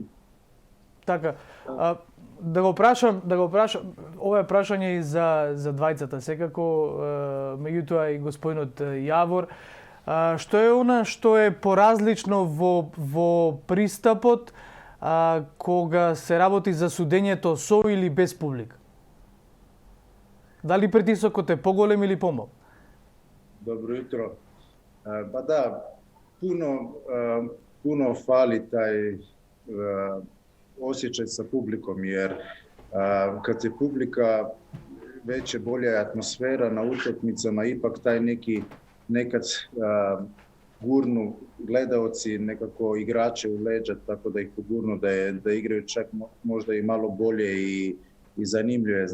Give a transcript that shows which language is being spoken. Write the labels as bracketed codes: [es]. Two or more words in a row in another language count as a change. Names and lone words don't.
[mk] Така, да го прашам, ова е прашање и за двајцата секако, меѓутоа и господинот Јавор, што е она што е поразлично во пристапот кога се работи за судењето со или без публика? Дали притисокот е поголем или помал? Добро утро. Па да, [bs] puno fali taj osjećaj sa publikom, jer kad se publika veće, bolja je atmosfera na utakmicama, ipak taj nekad gurnu gledaoci nekako igrače u leđa, tako da ih pogurnu da igraju čak možda i malo bolje i zanimljive.